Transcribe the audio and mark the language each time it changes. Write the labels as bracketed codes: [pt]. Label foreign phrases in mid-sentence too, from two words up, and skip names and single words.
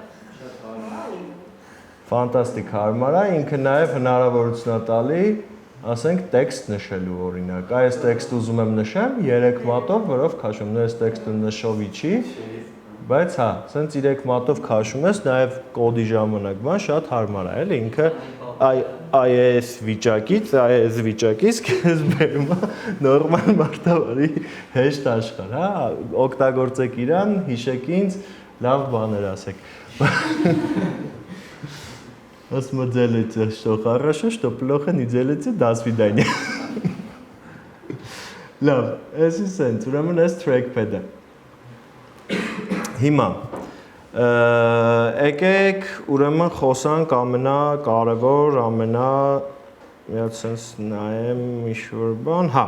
[hy] Ֆանտաստիկ հարմար է, ինքը նաև հնարավորություն է տալի, ասենք տեքստ նշելու օրինակ։ Այս տեքստը ուզում եմ նշեմ 3 մատով, որով քաշում, այս տեքստը նշովի չի, բայց հա, սենց 3 մատով քաշում ես, նաև կոդի ժամանակ բան շատ հարմար է, էլի ինքը այս վիճակից քեզ բերում է նորմալ մարդավարի հեշտ աշխարհ, հա, օգտագործեք իրան, հիշեք ինձ, լավ բաներ ասեք։ Ասում [ru] делайте, что хорошо, что плохо, не делайте, до свидания։ [hy] Լավ, էսի սենց, ուրեմն այս trackpad-ը։ Հիմա եկեք ուրեմն խոսանք ամենակարևոր, մի հատ sense նայեմ ինչ-որ բան, հա։